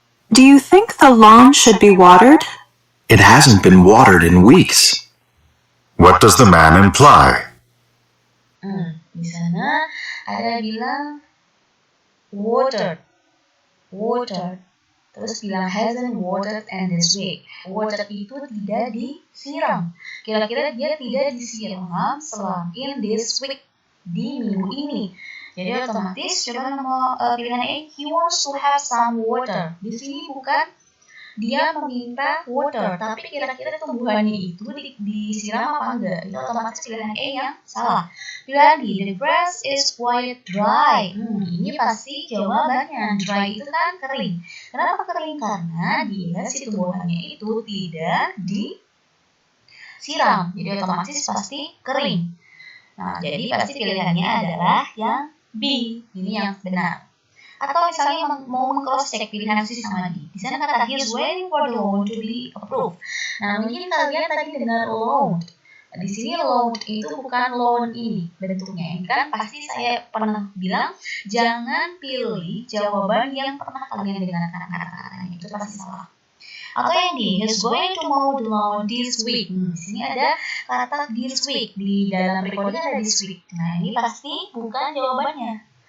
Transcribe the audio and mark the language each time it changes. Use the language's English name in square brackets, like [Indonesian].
[English] Do you think the lawn should be watered? It hasn't been watered in weeks. What does the man imply? [Indonesian] Di sana ada bilang watered. Terus bilang [English] hasn't watered and this week. [Indonesian] Watered itu tidak disiram. Kira-kira dia tidak disiram selain [English] this week, [Indonesian] di minggu ini. Jadi otomatis coba nomor pilihan A, [English] he wants to have some water. [Indonesian] Di sini bukan dia meminta water, tapi kira-kira tumbuhannya itu disiram apa enggak? Itu otomatis pilihan A yang salah. Pilihan B, [English] the grass is quite dry. [Indonesian] Ini pasti jawabannya. Dry itu kan kering. Kenapa kering? Karena dia si tumbuhannya itu tidak disiram. Jadi otomatis pasti kering. Nah, jadi pasti pilihannya adalah yang B. Ini yang benar. Atau misalnya mau meng-cross check pilihan C sama D. Di sana kata [English] he's waiting for the loan to be approved. [Indonesian] Nah, mungkin kalian tadi dengar loan. Di sini loan itu bukan loan ini bentuknya. Kan pasti saya pernah bilang jangan pilih jawaban yang pernah kalian dengarkan kata-katanya. Itu pasti salah. Atau yang D, [English] he's going to mow the lawn this week. [Indonesian] Di sini ada kata [English] this week. [Indonesian] Di dalam recording ada this week. Nah, ini pasti bukan jawabannya.